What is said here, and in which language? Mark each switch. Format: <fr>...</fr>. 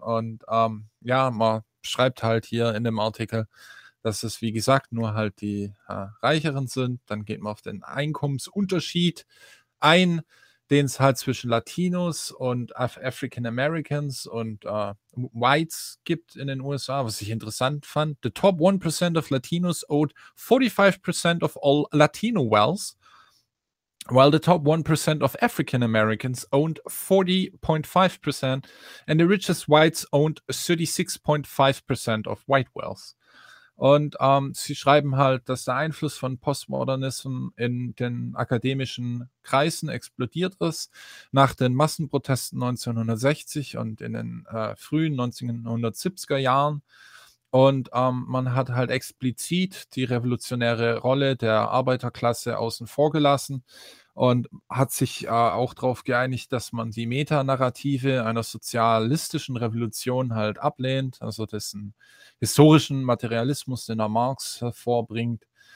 <de>Und ja, man schreibt halt hier in dem Artikel, dass es, wie gesagt, nur halt die Reicheren sind. Dann geht man auf den Einkommensunterschied ein, den es halt zwischen Latinos und African Americans und Whites gibt in den USA, was ich interessant fand.</de> <en>The top 1% of Latinos owed 45% of all Latino wealth, while the top 1% of African Americans owned 40.5% and the richest whites owned 36.5% of white wealth.</en> <de>Und sie schreiben halt, dass der Einfluss von Postmodernism in den akademischen Kreisen explodiert ist nach den Massenprotesten 1960 und in den frühen 1970er Jahren. Und man hat halt explizit die revolutionäre Rolle der Arbeiterklasse außen vor gelassen und hat sich auch darauf geeinigt, dass man die Metanarrative einer sozialistischen Revolution halt ablehnt, also dessen historischen Materialismus, den er Marx hervorbringt,</de>